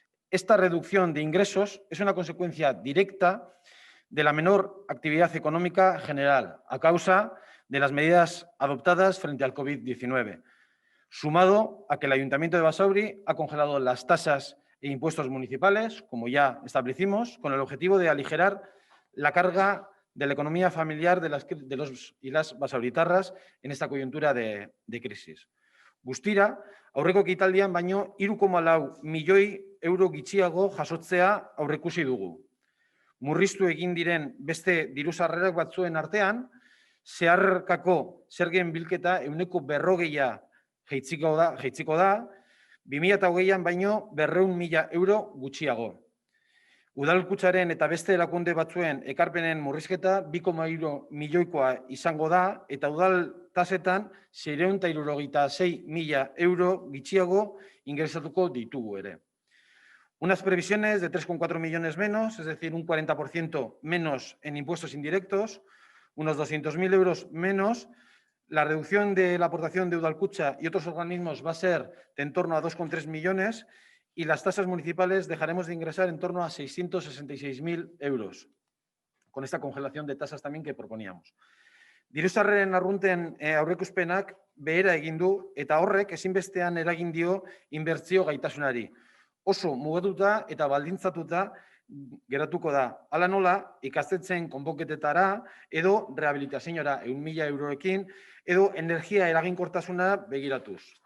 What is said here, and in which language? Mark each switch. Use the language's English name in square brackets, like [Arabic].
[Spanish] Esta reducción de ingresos es una consecuencia directa de la menor actividad económica general a causa de las medidas adoptadas frente al COVID-19, sumado a que el Ayuntamiento de Basauri ha congelado las tasas e impuestos municipales, como ya establecimos, con el objetivo de aligerar la carga de la economía familiar de los y las basauritarras en esta coyuntura de crisis. [Basque] Guztira, aurreko ekitaldian baino 3,4 milioi euro gutxiago jasotzea aurreikusi dugu. Murriztu egin diren beste diru-sarrerak batzuen artean, zeharkako zergen bilketa 40% jaitsiko da, 2020an baino 200.000 euro gutxiago. Udalkutxaren eta beste erakunde batzuen ekarpenen murrizketa 2,3 milioikoa izango da, eta udal tasetan 676.000 euro gutxiago ingresatuko ditugu ere. [Spanish] Unas previsiones de 3,4 millones menos, es decir, un 40% menos en impuestos indirectos, unos 200.000 euros menos. La reducción de la aportación de Udalkutxa y otros organismos va a ser de en torno a 2,3 millones y las tasas municipales dejaremos de ingresar en torno a 666.000 euros, con esta congelación de tasas también que proponíamos. [Basque] Diru-sarreren arrunten aurreikuspenak behera egin du eta horrek ezinbestean eragin dio inbertsio gaitasunari. Oso mugatuta eta baldintzatuta geratuko da. Hala nola, ikastetxeen konponketetara edo rehabilitazioara 100.000 euroekin edo energia eraginkortasuna bideratuz.